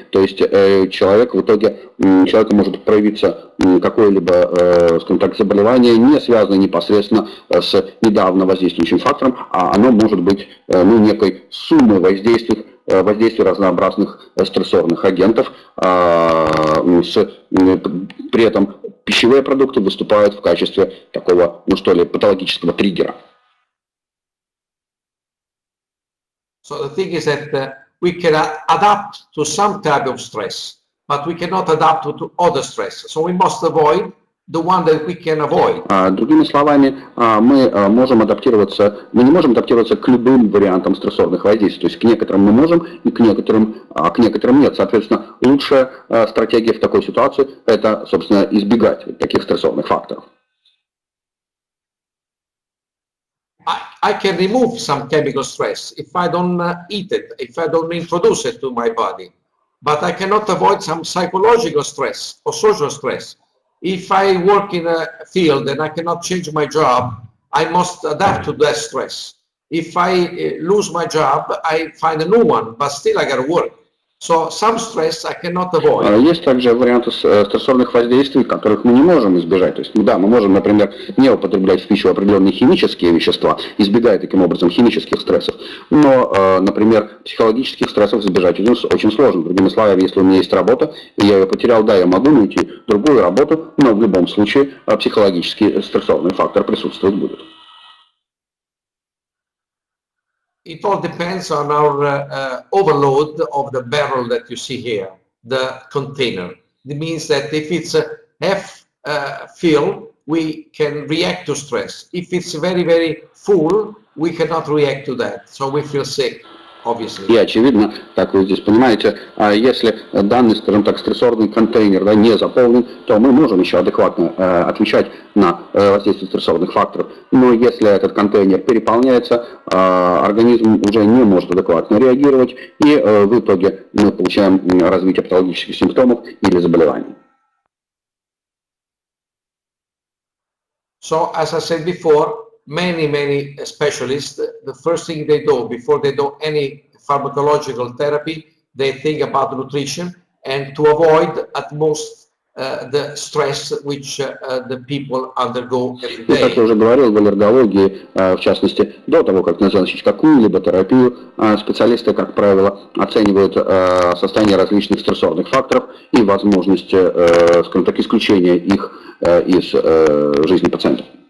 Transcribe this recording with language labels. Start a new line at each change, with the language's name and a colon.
Russian: То есть человек в итоге, человеку может проявиться какое-либо, скажем так, заболевание, не связанное непосредственно с недавно воздействующим фактором, а оно может быть некой суммой воздействий разнообразных стрессорных агентов. При этом пищевые продукты выступают в качестве такого, патологического триггера.
English: So the thing is that we can adapt to some type of stress, but we cannot adapt to other stress. So we must avoid the one that we can avoid.
Russian: Другими словами, мы не можем адаптироваться к любым вариантам стрессорных воздействий. То есть к некоторым мы можем, и к некоторым нет. Соответственно, лучшая стратегия в такой ситуации – это, собственно, избегать таких стрессорных факторов.
English: I can remove some chemical stress if I don't eat it, if I don't introduce it to my body. But I cannot avoid some psychological stress or social stress. If I work in a field and I cannot change my job, I must adapt to that stress. If I lose my job, I find a new one, but still I got to work. So some stress I cannot avoid.
Russian: Есть также варианты стрессорных воздействий, которых мы не можем избежать. То есть, да, мы можем, например, не употреблять в пищу определенные химические вещества, избегая таким образом химических стрессов. Но, например, психологических стрессов избежать очень сложно. Другими словами, если у меня есть работа, и я ее потерял, да, я могу найти другую работу, но в любом случае психологический стрессорный фактор присутствовать будет.
English: It all depends on our overload of the barrel that you see here, the container. It means that if it's half filled, we can react to stress. If it's very, very full, we cannot react to that. So we feel sick, obviously.
Russian: И очевидно, как вы здесь понимаете, если данный, скажем так, стрессорный контейнер, да, не заполнен, то мы можем еще адекватно отвечать на воздействие стрессорных факторов. Но если этот контейнер переполняется, организм уже не может адекватно реагировать, и в итоге мы получаем развитие патологических симптомов или заболеваний.
English: So, as I said before, many specialists, the first thing they do before they do any pharmacological therapy, they think about nutrition and to avoid at most the stress which the people undergo every day.
Russian: Как я уже говорил, в аллергологии, в частности, до того, как назначить какую-либо терапию, специалисты, как правило, оценивают состояние различных стрессорных факторов и возможность, скажем так, исключения их из жизни пациента.